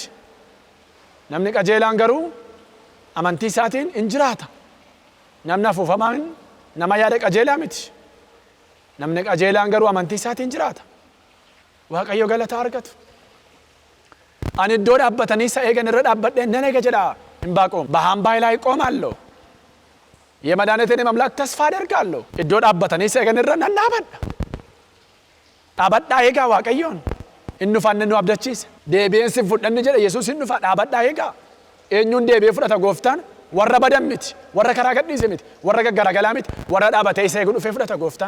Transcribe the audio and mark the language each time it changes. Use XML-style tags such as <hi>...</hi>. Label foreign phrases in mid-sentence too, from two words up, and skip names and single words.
<om>Namni qajeelaan garuu amantii isaatiin in jiraata. Namni afuufamaan nama yaada qajeelaa miti. Namni qajeelaan garuu amantii isaatiin jiraata. Waaqayyo galata argatu. Ani iddoo dhaabbatanii isa eegan irra dhaabbadhee nan eega jedha Inbaaqoom.</om> <am>በአምባይ ላይ እቆማለሁ የመድኃኒቴን አምላክ ተስፋ አደርጋለሁ።</am> <om>iddoo dhaabbatanii isa eegan irra nan dhaabadha. Dhaabadhaa eegaa Waaqayyoon. Inni dhufaan nu abdachiisa. Deebi'een si fudhanni jedha Yesuus hin dhufa. Dhaabadhaa eegaa. Eenyuun deebi'ee fudhata gooftaan? Warra badan miti. Warra karaa gadhiise miti. Warra gaggaragalaa miti. Warra dhaabatee isa eegu dhufee fudhata gooftaan.</om>